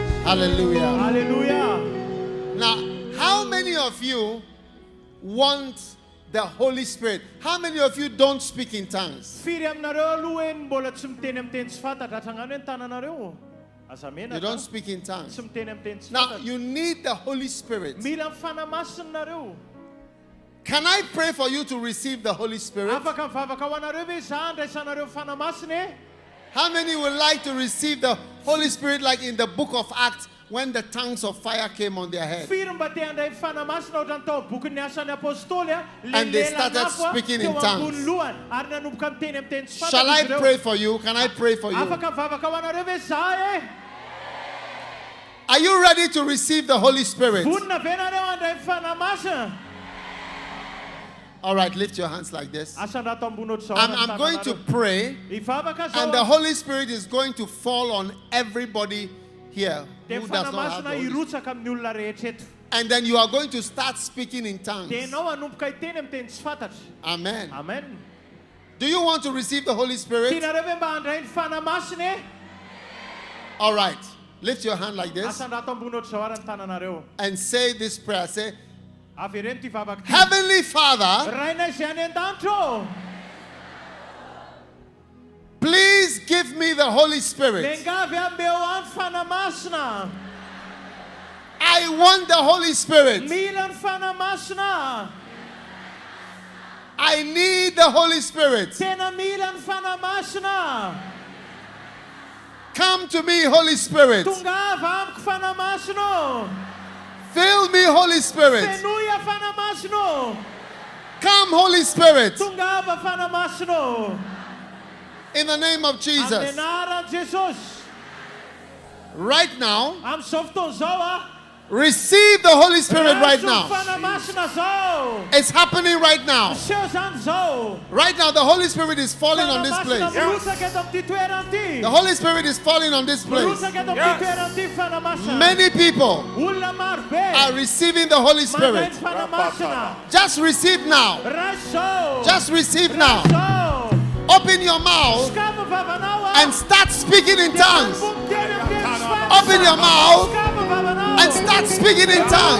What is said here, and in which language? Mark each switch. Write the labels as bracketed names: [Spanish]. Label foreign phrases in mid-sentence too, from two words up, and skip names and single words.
[English] Hallelujah. Hallelujah. Now, how many of you want the Holy Spirit? How many of you don't speak in tongues? [Malagasy] Firy aminareo aloha hoe mbola tsy miteny amin'ny teny tsy fantatra hatrangano hoe ny tananareo. [English] You don't speak in tongues. [Malagasy] Tsy miteny amin'ny teny tsy [English] Now, [Malagasy] fantatra. [English] you need the Holy Spirit. [Malagasy] Mila mifanamasina [English] Can I pray for you to receive the Holy Spirit? [Malagasy] Afaka mivavaka ho anareo ve za andraisanareo fanamasina e? [English] How many would like to receive the Holy Spirit like in the book of Acts when the tongues of fire came on their head? [Malagasy] Firy mba te handray fanamasina ohatrany tao bokin'ny asan'ny apôstôly a, [English] And they started speaking in tongues. [Malagasy] teo ambony lohany ary nanomboka miteny amin'ny teny tsy [English] Shall I [Malagasy] fantatra izy ireo. [English] pray for you? Can I pray for you? [Malagasy] Afaka mivavaka ho anareo ve za e? [English] Are you ready to receive the Holy Spirit? [Malagasy] Vonina ve nareo handray fanamasina? [English] All right, lift your hands like this. [Malagasy] Asandrato ambony ohatr'izao [English] I'm going to pray, [Malagasy] Ivavaka [English] and the [Malagasy] zao [English] Holy Spirit is going to fall on everybody here [Malagasy] dia [English] who does not have the [Malagasy] fanamasina [English] Holy Spirit. [Malagasy] irotsaka amin'ny olona rehetra eto. [English] And then you are going to start speaking in tongues. [Malagasy] Dia ianao hanomboka hiteny amin'ny teny tsy fantatra. [English] Amen. Amen. Do you want to receive the Holy Spirit? [Malagasy] Tianareo ve mba handray ny fanamasina e? [English] All right. Lift your hand like this [Malagasy] Asandrato ambony ohatr'izao ary ny tananareo. [English] and say this prayer. Say, [Malagasy] Avy ireny ty vavaka ty. [English] Heavenly Father, [Malagasy] Rainay izay any an-danitro, [English] please give me the Holy Spirit. [Malagasy] mengavy ambeo any fanamasina. [English] I want the Holy Spirit. [Malagasy] Mila ny fanamasina. [English] I need the Holy Spirit. [Malagasy] Tena mila ny fanamasina. [English] Come to me, Holy Spirit. [Malagasy] Tongava amiko fanamasina. [English] Fill me, Holy Spirit. [Malagasy] Fenoia fanamasina. [English] Come, Holy Spirit. [Malagasy] Tongava fanamasina. [English] In the name of [Malagasy] Amin'ny [English] Jesus. [Malagasy] anaran'i Jesosy. [English] Right now, [Malagasy] Amin'izao fotoana izao a. [English] receive the Holy Spirit right [Malagasy] Raso [English] now. [Malagasy] fanamasina zao. [English] It's happening right now. [Malagasy] Seho zany zao. [English] Right now, the Holy Spirit is falling on this place. [Malagasy] Mirotsaka eto amin'ity toerana ity. [English] The Holy Spirit is falling on this place. [Malagasy] Mirotsaka eto amin'ity toerana ity fanamasina. [English] Many people [Malagasy] Olona maro be. [English] are receiving the Holy [Malagasy] Mandray ny [English] Spirit. [Malagasy] fanamasina. [English] Just receive now. [Malagasy] Raso. [English] Just receive now. [Malagasy] Raso. [English] Open your mouth [Malagasy] Skama vavanao a. [English] and start speaking in tongues. Open Open your mouth and start speaking in tongues.